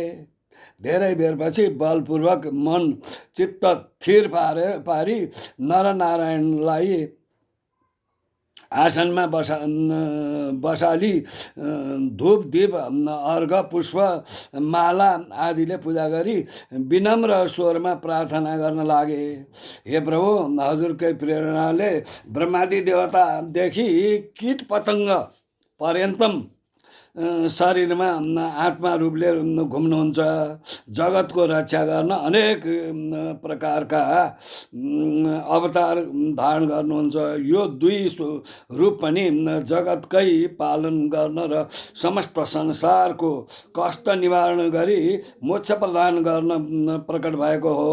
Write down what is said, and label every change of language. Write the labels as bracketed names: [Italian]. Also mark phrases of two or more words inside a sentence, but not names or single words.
[Nepali] धेरै बेरपछि बलपूर्वक मन चित्त थिर पारी नरनारायणलाई आसनमा बसाली धूप दीप अर्घ पुष्प माला आदिले पूजा गरी विनम्र स्वरमा प्रार्थना गर्न लागे। हे प्रभु, हजुरकै प्रेरणाले ब्रह्मादि देवतादेखि कीट पतङ्ग पर्यन्तम शरीरमा आत्मा रूपले घुम्नुहुन्छ। जगतको रक्षा गर्न अनेक प्रकारका अवतार धारण गर्नुहुन्छ। यो दुई रूप पनि जगतकै पालन गर्न र समस्त संसारको कष्ट निवारण गरी मोक्ष प्रदान गर्न प्रकट भएको हो।